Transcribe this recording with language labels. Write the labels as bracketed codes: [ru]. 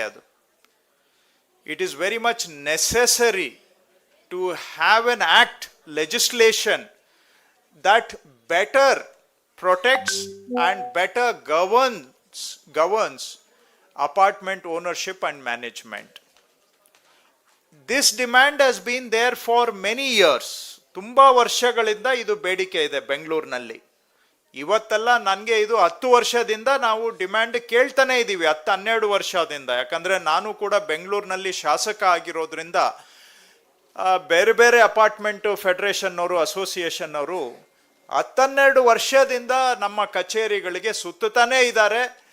[en] ಅದು it is very much necessary to have an act legislation that better protects and better governs apartment ownership and management. This demand has been there for many years. [kn] ತುಂಬ ವರ್ಷಗಳಿಂದ ಇದು ಬೇಡಿಕೆ ಇದೆ ಬೆಂಗಳೂರಿನಲ್ಲಿ. ಇವತ್ತೆಲ್ಲ ನನಗೆ ಇದು 10 ವರ್ಷದಿಂದ ನಾವು ಡಿಮ್ಯಾಂಡ್ ಕೇಳ್ತಾನೆ ಇದ್ದೀವಿ, 10-12 ವರ್ಷದಿಂದ. ಯಾಕಂದರೆ ನಾನು ಕೂಡ ಬೆಂಗಳೂರಿನಲ್ಲಿ ಶಾಸಕ ಆಗಿರೋದ್ರಿಂದ ಬೇರೆ ಬೇರೆ ಅಪಾರ್ಟ್ಮೆಂಟು ಫೆಡರೇಷನ್ನವರು, ಅಸೋಸಿಯೇಷನ್ನವರು 10-12 ವರ್ಷದಿಂದ ನಮ್ಮ ಕಚೇರಿಗಳಿಗೆ ಸುತ್ತಾನೇ ಇದ್ದಾರೆ.